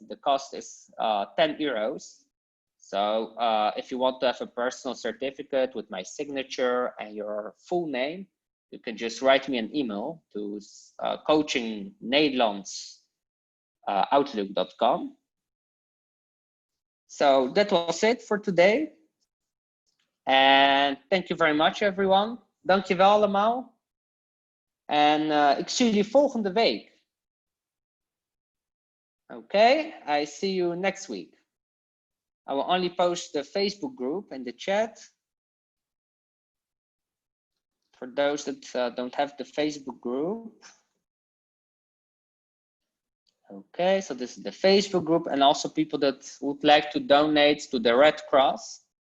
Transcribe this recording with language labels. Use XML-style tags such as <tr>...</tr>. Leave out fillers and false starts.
<en>The cost is 10 euros. So if you want to have a personal certificate with my signature and your full name, you can just write me an email to coachingnederlands@outlook.com. So that was it for today. And thank you very much, everyone.</en> <nl>Dankjewel allemaal. En ik zie jullie volgende week.</nl> <en>Okay, I see you next week. I will only post the Facebook group in the chat. For those that don't have the Facebook group. Okay, so this is the Facebook group, and also people that would like to donate to the Red Cross.</en>